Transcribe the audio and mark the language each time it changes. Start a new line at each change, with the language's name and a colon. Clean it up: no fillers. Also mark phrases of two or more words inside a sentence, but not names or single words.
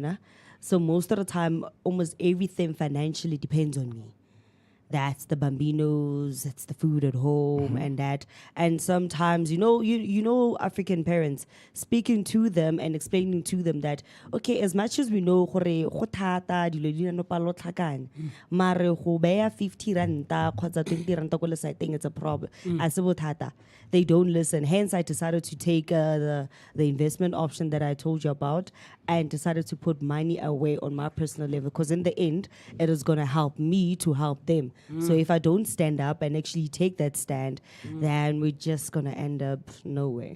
English: So most of the time, almost everything financially depends on me. that's the bambinos, that's the food at home, and sometimes you know African parents speaking to them and explaining to them that okay, as much as we know
Tswana: gore go thata dilo di no palo tlhakane mare go beya 50 ranta kgotsa 20 ranta ko lesaeteng
English: it's a problem as bothata. They don't listen, hence I decided to take the investment option that I told you about and decided to put money away on my personal level, because in the end it is going to help me to help them. So if I don't stand up and actually take that stand, then we're just going to end up nowhere.